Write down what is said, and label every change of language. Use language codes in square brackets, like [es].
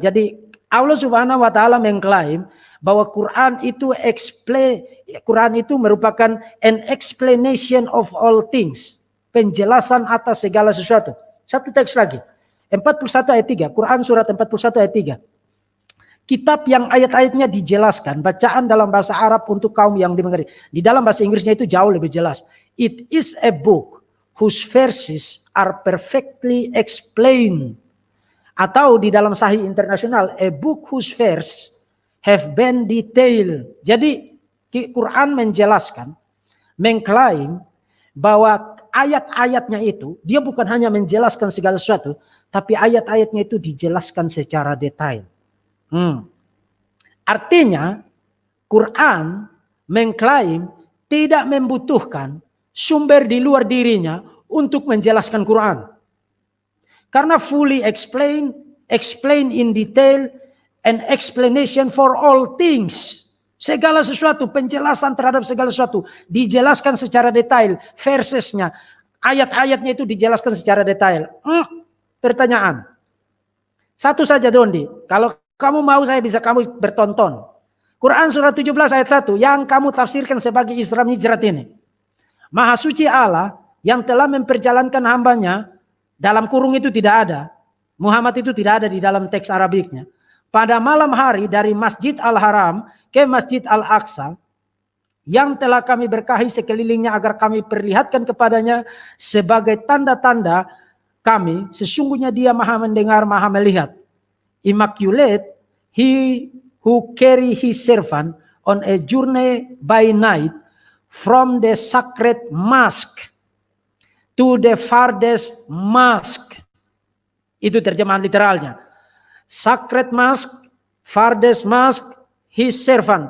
[id] Jadi Allah Subhanahu wa taala mengklaim bahwa Quran itu merupakan [en] an explanation of all things. [id] Penjelasan atas segala sesuatu. Satu teks lagi. 41 ayat 3. Quran surat 41 ayat 3. Kitab yang ayat-ayatnya dijelaskan, bacaan dalam bahasa Arab untuk kaum yang dimengerti. Di dalam bahasa Inggrisnya itu jauh lebih jelas. [en] It is a book whose verses are perfectly explained. [id] Atau di dalam [en] Sahih Internasional, a book whose verse have been detailed. [id] Jadi Quran menjelaskan, mengklaim bahwa ayat-ayatnya itu, dia bukan hanya menjelaskan segala sesuatu, tapi ayat-ayatnya itu dijelaskan secara detail. Artinya Quran mengklaim tidak membutuhkan sumber di luar dirinya untuk menjelaskan Quran. Karena [en] fully explain in detail, and explanation for all things. [id] Segala sesuatu, penjelasan terhadap segala sesuatu dijelaskan secara detail. Versesnya, ayat-ayatnya itu dijelaskan secara detail. Pertanyaan. Satu saja Dondi, kalau kamu mau saya bisa kamu bertonton. Quran surat 17 ayat 1 yang kamu tafsirkan sebagai Isra Mi'raj ini. Maha suci Allah yang telah memperjalankan hambanya, dalam kurung itu tidak ada. Muhammad itu tidak ada di dalam teks Arabiknya. Pada malam hari dari Masjid Al-Haram ke Masjid Al-Aqsa, yang telah kami berkahi sekelilingnya agar kami perlihatkan kepadanya sebagai tanda-tanda kami, sesungguhnya dia maha mendengar, maha melihat. [en] Immaculate, he who carry his servant on a journey by night from the sacred mosque to the farthest mosque. [id] Itu terjemahan literalnya. [en] Sacred mosque, farthest mosque, his servant.